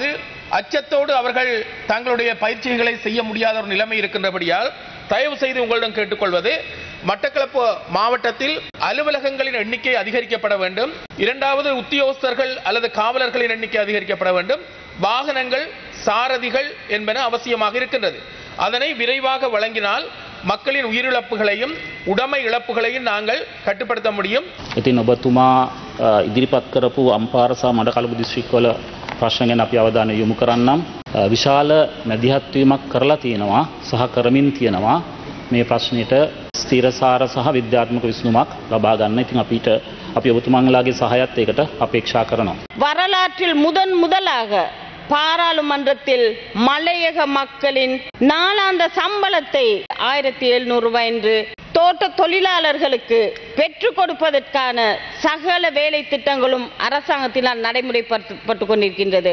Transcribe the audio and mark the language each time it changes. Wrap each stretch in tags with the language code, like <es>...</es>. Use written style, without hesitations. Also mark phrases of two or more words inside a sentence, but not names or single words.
<ta>அச்சத்தோடு அவர்கள் தங்களுடைய பயிற்சிகளை செய்ய முடியாத ஒரு நிலைமை இருக்கின்றபடியால் தயவு செய்து உங்களிடம் கேட்டுக்கொள்வது, மட்டக்களப்பு மாவட்டத்தில் அலுவலகங்களின் எண்ணிக்கை அதிகரிக்கப்பட வேண்டும். இரண்டாவது, உத்தியோகஸ்தர்கள் அல்லது காவலர்களின் எண்ணிக்கை அதிகரிக்கப்பட வேண்டும். வாகனங்கள், சாரதிகள் என்பன அவசியமாக இருக்கின்றது. அதனை விரைவாக வழங்கினால் மக்களின் உயிரிழப்புகளையும் உடைமை இழப்புகளையும் நாங்கள் கட்டுப்படுத்த முடியும்.</ta> <si>ඉතින් ඔබතුමා ඉදිරිපත් කරපු අම්පාර සහ මඩකලපු දිස්ත්‍රික්කවල ප්‍රශ්න ගැන අපි අවධානය යොමු කරන්නම්. විශාල මැදිහත් වීමක් කරලා තියෙනවා සහ කරමින් තියෙනවා මේ ප්‍රශ්නෙට ස්ථිරසාර සහ විද්‍යාත්මක විසඳුමක් ලබා ගන්න. ඉතින් අපි ඔබතුමන්ලාගේ සහයත් ඒකට අපේක්ෂා කරනවා.</si> <ta>வரலாற்றில் முதலாக பாராளுமன்றத்தில் மலையக மக்களின் நாளாந்த சம்பளத்தை 1700 ரூபாய் என்று தோட்ட தொழிலாளர்களுக்கு பெற்றுக் கொடுப்பதற்கான சகல வேலை திட்டங்களும் அரசாங்கத்தினால் நடைமுறைப்படுத்தப்பட்டு கொண்டிருக்கின்றது.</ta>